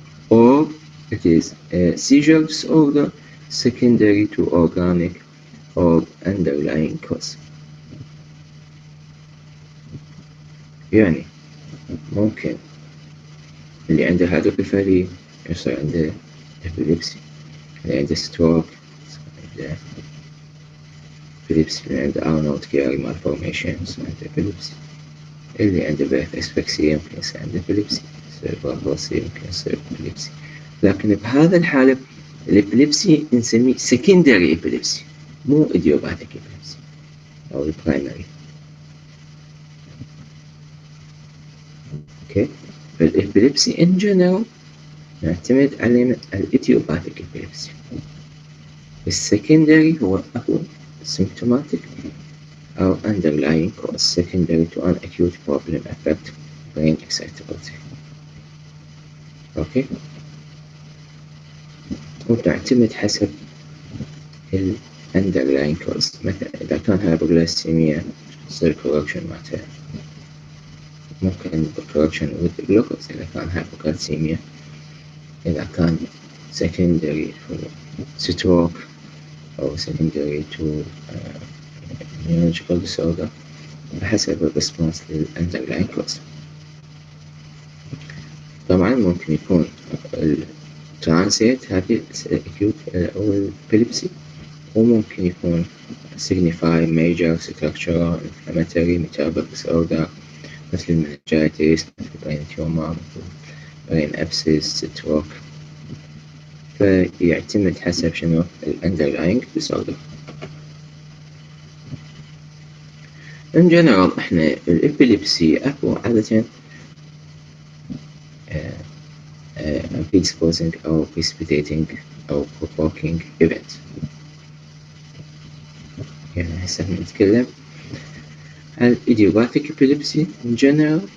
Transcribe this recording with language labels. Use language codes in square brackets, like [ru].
[en] Or it is a seizure disorder secondary to organic or underlying cause. [ar] يعني ممكن اللي عنده هيدروكيفالي يصير عنده epilepsy، اللي عنده stroke يصير عنده epilepsy، اللي عنده Arnold Chiari malformation يصير عنده epilepsy، اللي عنده birth asphyxia يمكن يصير عنده epilepsy، cerebral palsy يمكن يصير epilepsy. لكن بهذا الحالة الإبليبسي نسميه secondary epilepsy مو idiopathic epilepsy أو primary. اوكي، فالإبليبسي in general نعتمد على الإيديوباثيك إبليبسي. السكندري هو أقوى symptomatic أو underlying cause secondary to an acute problem affect brain excitability. أوكي، وتعتمد حسب ال underlying cause. مثلا إذا كان hypoglycemia يصير correction معناتها ممكن correction with glucose إذا كان hypoglycemia. إذا كان secondary to stroke أو secondary to neurological disorder بحسب الريسبونس للأندرلاين كوز. طبعا ممكن يكون الترانسيت هذه acute أو الإبيليبسي، وممكن يكون signify major structural inflammatory metabolic disorder مثل المننجايتس، مثل brain tumor، مثل brain abscess، stroke. فيعتمد حسب شنو الأندرلاين disorder. in general احنا الإبيليبسي أكو عادة predisposing أو precipitating أو provoking event. يعني هسه نتكلم عن idiopathic epilepsy in general.